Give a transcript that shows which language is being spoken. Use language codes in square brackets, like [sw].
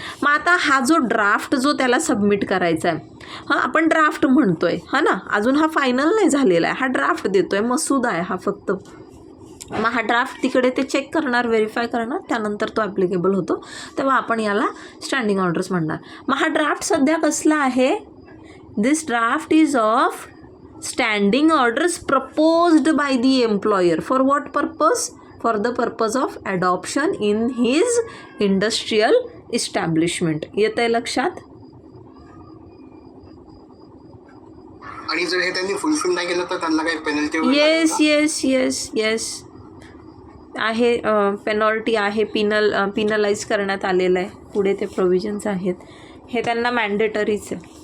[mr] मग आता हा जो ड्राफ्ट जो त्याला सबमिट करायचा आहे, हां आपण ड्राफ्ट म्हणतोय हां ना, अजून हा फायनल नाही झालेला आहे, हा ड्राफ्ट देतोय, मसूदा आहे हा फक्त. मग हा ड्राफ्ट तिकडे ते चेक करणार, व्हेरीफाय करणार, त्यानंतर तो ॲप्लिकेबल होतो, तेव्हा आपण याला स्टँडिंग ऑर्डर्स म्हणणार. मग हा ड्राफ्ट सध्या कसला आहे? [en] This draft is of standing orders proposed by the employer. For what purpose? For the purpose of adoption in his industrial establishment. [mr] येतं आहे लक्षात? आणि जर हे त्यांनी फुलफिल नाही केलं तर त्यांना काही penalty? Yes yes yes yes आहे, पेनॉल्टी आहे, पिनलाइज करण्यात आलेलं आहे. पुढे ते प्रोव्हिजन्स आहेत, हे त्यांना मॅन्डेटरीच आहे.